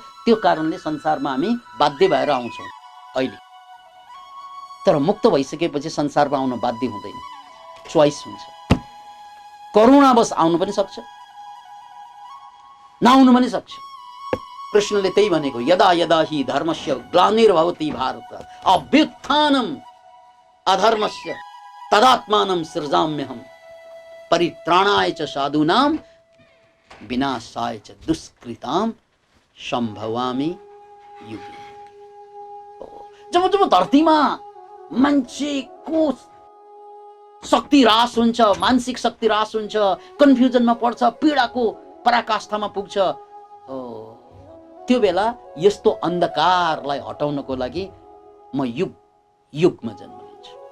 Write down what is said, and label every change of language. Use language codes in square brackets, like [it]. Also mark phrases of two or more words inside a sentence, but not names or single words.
[ne] त्यो कारणले संसारमा हामी बाध्य भएर आउँछौँ अहिले। तर मुक्त भइसकेपछि संसारमा आउन बाध्य हुँदैन, चोइस हुन्छ। करुणावश आउनु पनि सक्छ, नआउनु पनि सक्छ। कृष्णले त्यही भनेको, [sa] यदा यदा हि धर्मस्य ग्लानिर्भवति भारत अभ्युत्थानम् अधर्मस्य तदात्मानं सृजाम्यहम् परित्राणाय च साधूनां विनाशाय च दुष्कृतां सम्भवामि युगे। [ne] जब जब धरतीमा मान्छेको शक्ति ह्रास हुन्छ, मानसिक शक्ति ह्रास हुन्छ, कन्फ्युजनमा पर्छ, पीडाको पराकाष्ठामा पुग्छ, त्यो बेला यस्तो अन्धकारलाई हटाउनको लागि म युग युगमा जन्म लिन्छु।